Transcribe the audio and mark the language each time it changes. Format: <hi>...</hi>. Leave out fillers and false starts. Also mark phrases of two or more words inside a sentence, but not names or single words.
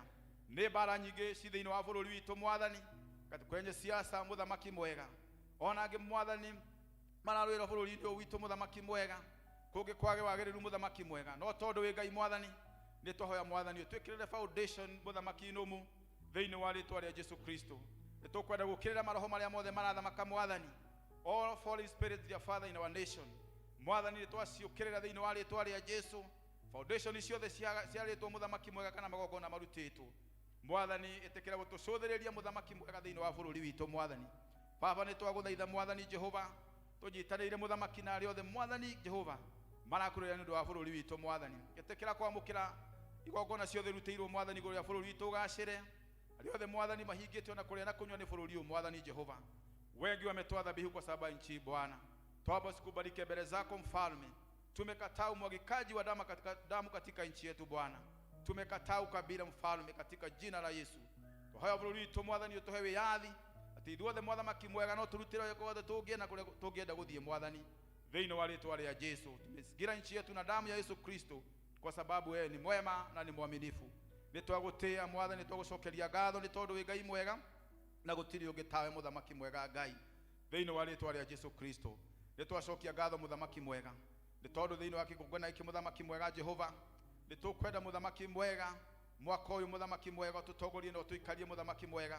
<ki>Nĩ mbara nyingĩ ci thĩinĩ wa bũrũri witũ Mwathani,</ki> <sw>kwenye siasa</sw> <ki>mũthamaki mwega, ona angĩ Mwathani mararũĩra bũrũri-inĩ ũyũ witũ mũthamaki mwega, kũngĩ kwage wagĩrĩru mũthamaki mwega, no tondũ wĩ Ngai Mwathani, nĩ twahoya Mwathani ũtwĩkĩrĩre foundation mũthamaki nũmu thĩinĩ wa rĩĩtwa rĩa Jesũ Kristo. Nĩ tũkwenda gũkĩrĩra maroho marĩa mothe marathamaka Mwathani,</ki> <en>all fallen spirits their father in our nation</en> <ki>Mwathani, nĩ twaciũkĩrĩra thĩinĩ wa rĩĩtwa rĩa Jesũ. Foundation ciothe ciarĩtwo mũthamaki mwega kana magongona marutĩtwo Mwathani, ĩtĩkĩra gũtũcũthĩrĩria mũthamaki mwega thĩinĩ wa bũrũri witũ Mwathani. Baba, nĩ twagũthaitha Mwathani Jehova, tũnyitanĩire mũthamaki na arĩa othe Mwathani Jehova marakũrũĩra nĩ ũndũ wa bũrũri witũ Mwathani. Ĩtĩkĩra kwamũkĩra igongona ciothe rutĩirwo Mwathani igũrũ rĩa bũrũri witũ ũgacĩre. Arĩa othe Mwathani mahingĩtwo na kũrĩa na kũnyua nĩ bũrũri ũyũ Mwathani Jehova,</ki> <sw>wengi wametoa dhabihu kwa sababu nchi Bwana. Twaba sikubariki mbele zako Mfalme. Tumekataa umwagikaji wa damu katika nchi yetu Bwana. Tumekataa ukabila Mfalme katika jina la Yesu.</sw> <ki>Tũhoya bũrũri witũ Mwathani ũtũhe wĩyathi, atĩ ithuothe Mũthamaki mwega no tũrutĩre wĩra tũngĩenda kũrĩa tũngĩenda gũthiĩ Mwathani thĩinĩ wa rĩĩtwa rĩa Jesũ.</ki> <sw>Tumezingira nchi yetu na damu ya Yesu Kristo, kwa sababu wewe ni mwema na ni mwaminifu.</sw> <ki>Nĩ twagũtĩa Mwathani, nĩ twagũcokeria ngatho nĩ tondũ wĩ Ngai mwega na gũtirĩ ũngĩ tawe mũthamaki mwega Ngai thĩinĩ wa rĩĩtwa rĩa Jesũ Kristo. Nĩ twacokia ngatho mũthamaki mwega nĩ tondũ thĩinĩ wa kĩgongona gĩkĩ mũthamaki mwega Jehova, nĩ tũkwenda mũthamaki mwega mwaka ũyũ mũthamaki mwega tũtongorie na tũikarie mũthamaki mwega.</ki>